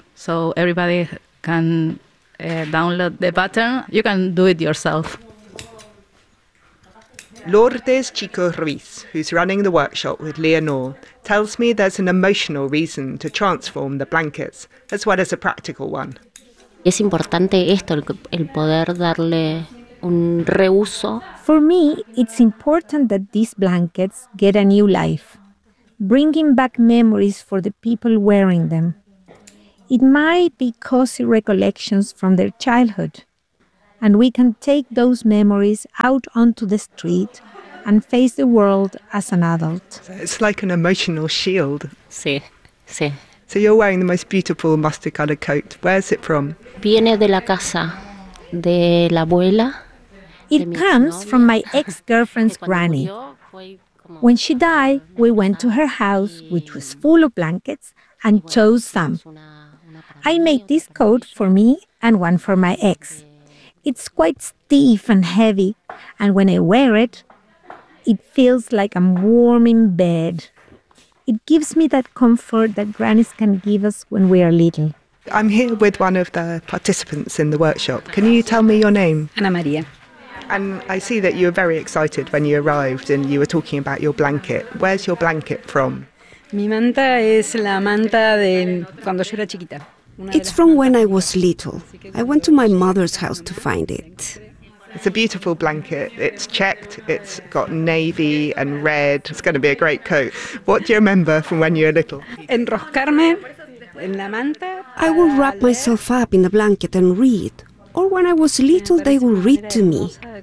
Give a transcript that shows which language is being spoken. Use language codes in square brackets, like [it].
[en] so everybody can download the button. You can do it yourself. Lourdes Chico Ruiz, who's running the workshop with Leonor, tells me there's an emotional reason to transform the blankets, as well as a practical one. [es] Es importante esto, el poder darle un reuso. [en] For me, it's important that these blankets get a new life, bringing back memories for the people wearing them. It might be cozy recollections from their childhood, and we can take those memories out onto the street and face the world as an adult. It's like an emotional shield. [es] Sí, sí. [en] So you're wearing the most beautiful mustard colored coat. Where's it from? [es] Viene de la casa de la abuela. [en] It comes from my ex-girlfriend's granny. When she died, we went to her house, which was full of blankets, and chose some. I made this coat for me and one for my ex. It's quite stiff and heavy, and when I wear it, it feels like I'm warm in bed. It gives me that comfort that grannies can give us when we are little. I'm here with one of the participants in the workshop. Can you tell me your name? Ana Maria. And I see that you were very excited when you arrived and you were talking about your blanket. Where's your blanket from? [es] Mi manta es la manta de cuando yo era chiquita. [en] It's from when I was little. I went to my mother's house to find it. It's a beautiful blanket. It's checked. It's got navy and red. It's going to be a great coat. What do you remember from when you were little? [es] Enroscarme en la manta. [en] I would wrap myself up in the blanket and read. Or when I was little, they would read to me.